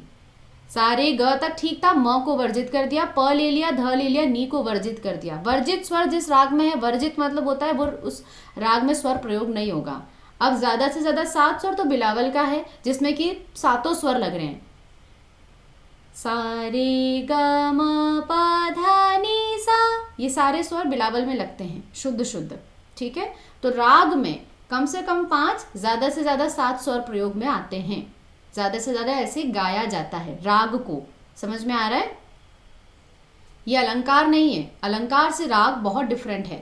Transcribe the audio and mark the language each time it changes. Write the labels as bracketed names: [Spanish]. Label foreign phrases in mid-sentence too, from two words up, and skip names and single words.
[Hindi] सारे ग तक ठीक था, म को वर्जित कर दिया, प ले लिया, ध ले लिया, नी को वर्जित कर दिया। वर्जित स्वर जिस राग में है, वर्जित मतलब होता है वो उस राग में स्वर प्रयोग नहीं होगा। अब ज्यादा से ज्यादा 7 स्वर तो बिलावल का है, जिसमें कि 7 स्वर लग रहे हैं। सा रे ग म प ध नि सा, ये सारे स्वर बिलावल में लगते हैं शुद्ध शुद्ध, ठीक है। तो राग में कम से कम 5, ज्यादा से ज्यादा 7 स्वर प्रयोग में आते हैं। ज्यादा से ज्यादा ऐसे गाया जाता है राग को। समझ में आ रहा है? ये अलंकार नहीं है, अलंकार से राग बहुत डिफरेंट है।